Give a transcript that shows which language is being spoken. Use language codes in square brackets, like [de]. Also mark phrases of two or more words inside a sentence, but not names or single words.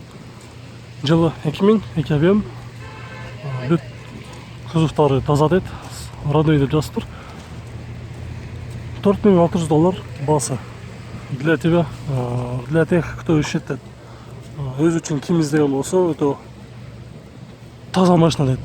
[ky] Жылы 2002 объем. Бүт кузовтары таза дейт. Родной деп жазып тур. $4600 басы. [ru] Для тебя, для тех, кто ищет дейт. [ky] Өз үчүн ким издеген болсо, өтө таза машина дейт.